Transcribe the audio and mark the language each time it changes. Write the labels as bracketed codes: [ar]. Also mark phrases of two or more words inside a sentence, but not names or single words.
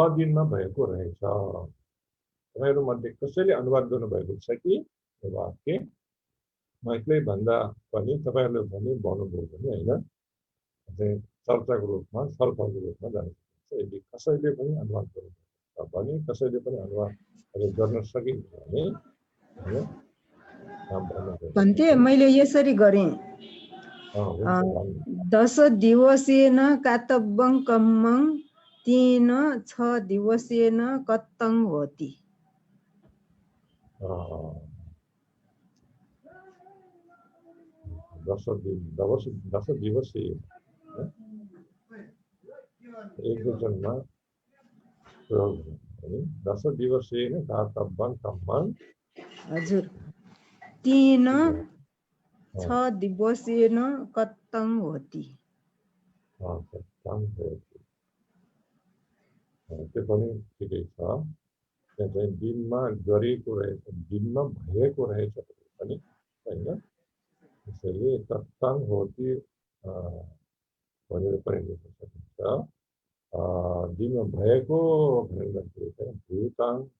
[ne] दिनमा भएको रहेछ तपाईहरु मध्ये कसैले अनुवाद गर्नुभएको छ कि यो वाक्य म एक्लै भन्दा पनि तपाईहरुले पनि भन्नुभयो भने हैन चाहिँ चर्चाको रूपमा छलफलको रूपमा जान सक्छ यदि कसैले पनि अनुवाद गर्नुभएको छ भने कसैले पनि अनुवाद गर्न सकिन्छ भने हैन भन्थे मैले यसरी गरेँ [pi] 10 दिवसेन कातब्बं कम्मं तेन 6 दिवसेन कत्तं होति 10 दिवसे [ne] एक वचनमा प्रयोग [pi] 10 दिवसेन कातब्बं कम्मं हजुर तेन 6 दिवसेन कत्तं होति [ne] त्यो पनि ठिकै छ त्यहाँ चाहिँ दिनमा गरेको रहेछ दिनमा भएको रहेछ पनि हैन त्यसैले [pi] कत्तं होति [ne] भनेर पनि लेख्न सकिन्छ दिनमा भएको भनेर चाहिँ भूताङ